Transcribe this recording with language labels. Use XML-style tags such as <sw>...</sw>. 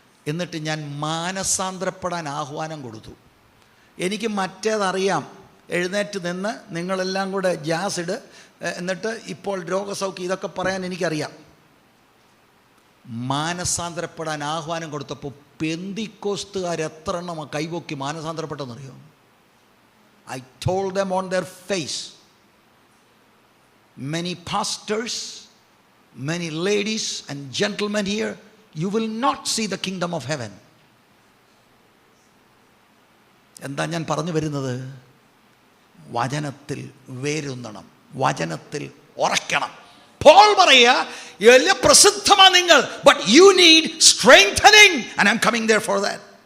<ml>എന്നിട്ട് ഞാൻ മാനസാന്തരപ്പെടാൻ ആഹ്വാനം കൊടുത്തു. എനിക്ക് മറ്റേതറിയാം, എഴുന്നേറ്റ് നിന്ന് നിങ്ങളെല്ലാം കൂടെ ജാസിഡ്, എന്നിട്ട് ഇപ്പോൾ രോഗസൗഖ്യം, ഇതൊക്കെ പറയാൻ എനിക്കറിയാം. മാനസാന്തരപ്പെടാൻ ആഹ്വാനം കൊടുത്തപ്പോൾ പെന്തിക്കോസ്തുകാർ എത്ര എണ്ണം കൈപൊക്കി മാനസാന്തരപ്പെട്ടെന്നറിയോ?</ml> <en>I told them on their face, many pastors, many ladies and gentlemen here, you will not see the kingdom of heaven.</en> <ml>എന്താ ഞാൻ പറഞ്ഞു വരുന്നത്? വചനത്തിൽ വേരുന്നണം, വചനത്തിൽ ഉറക്കണം. പോൾ പറയുക, എല്ലാം പ്രസിദ്ധമാണ് നിങ്ങൾ,</ml> <en>but you need strengthening and I'm coming there for that.</en>